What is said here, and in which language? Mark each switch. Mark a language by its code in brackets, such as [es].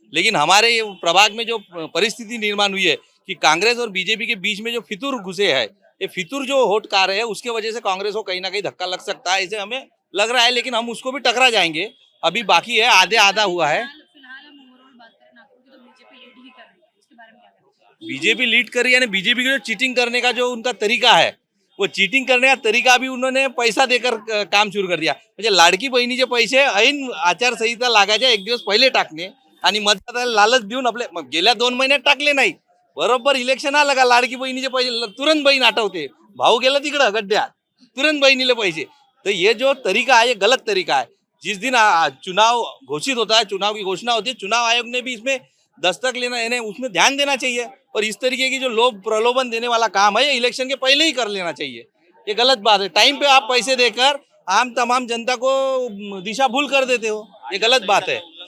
[hi] लेकिन हमारे ये प्रभाग में जो परिस्थिति निर्माण हुई है कि कांग्रेस और बीजेपी के बीच में जो फितूर घुसे है, ये फितूर जो वोट कार है उसके वजह से कांग्रेस को कहीं ना कहीं धक्का लग सकता है, इसे हमें लग रहा है। लेकिन हम उसको भी टकरा जाएंगे, अभी बाकी है, आधा हुआ है। फिलहाल हम ओवरऑल बात करें नागपुर की तो बीजेपी लीड ही कर रही है, इसके बारे में क्या कहेंगे? बीजेपी लीड कर रही है, बीजेपी की जो चीटिंग करने का जो उनका तरीका है, वो चीटिंग करने का तरीका भी उन्होंने पैसा देकर काम सुरू कर दिया। [mr] म्हणजे लाडकी बहिणीचे पैसे ऐन आचारसंहिता लागायच्या एक दिवस पहिले टाकणे आणि मतदाराला लालच देऊन आपले गेल्या 2 महिन्यात टाकले नाही, बरोबर इलेक्शन आलं का लाडकी बहिणीचे पैसे तुरंत बहीण आठवते, भाऊ गेला तिकडं गड्ड्यात, तुरंत बहिणीला पैसे। [hi] तो ये जो तरीका है ये गलत तरीका है। जिस दिन चुनाव घोषित होता है, चुनाव की घोषणा होती है, चुनाव आयोग ने भी इसमें दस्तक लेना यानी उसमें ध्यान देना चाहिए, और इस तरीके की जो लोभ प्रलोभन देने वाला काम है ये इलेक्शन के पहले ही कर लेना चाहिए। ये गलत बात है। टाइम पे आप पैसे देकर आम तमाम जनता को दिशा भूल कर देते हो, ये गलत बात है।